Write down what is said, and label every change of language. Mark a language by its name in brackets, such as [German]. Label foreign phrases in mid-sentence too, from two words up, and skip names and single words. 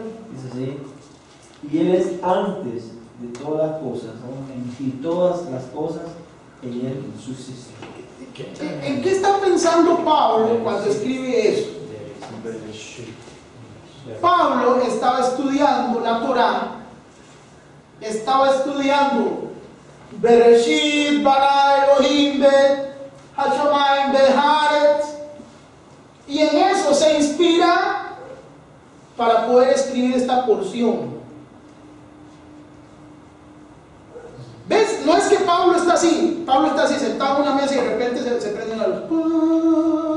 [Spanish] Dice así, y él es antes de todas las cosas, y todas las cosas en él subsisten. ¿En qué está pensando Pablo cuando escribe eso? Pablo estaba estudiando la Torá, estaba estudiando [Hebrew] בראשית ברא אלהים את השמים והארץ, [Spanish] y en eso se inspira para poder escribir esta porción. ¿Ves? No es que Pablo está así sentado en una mesa y de repente se prende una luz.